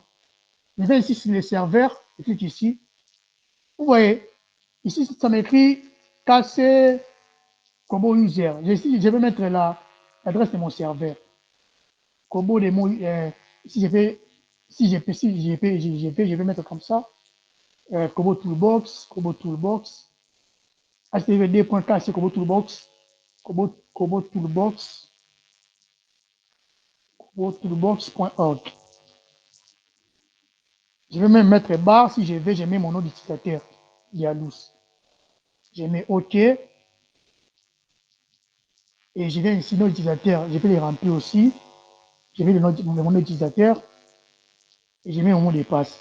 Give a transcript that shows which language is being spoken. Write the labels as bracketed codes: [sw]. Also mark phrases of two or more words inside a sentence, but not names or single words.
[fr] Je vais ici sur les serveurs, je clique ici. Vous voyez, ici, ça m'écrit KC Kobo User. Je vais mettre l'adresse de mon serveur. Kobo de mon, si je fais, je vais mettre comme ça. Kobo Toolbox, Kobo Toolbox, httpd.kc Kobo Toolbox, Kobo Toolbox, Kobo Toolbox.org. Je vais même mettre barre, si je mets mon nom d'utilisateur, Yalous. Je mets OK, et je viens ici, nom d'utilisateur, je vais les remplir aussi. Je mets mon nom d'utilisateur, et je mets mon mot de passe.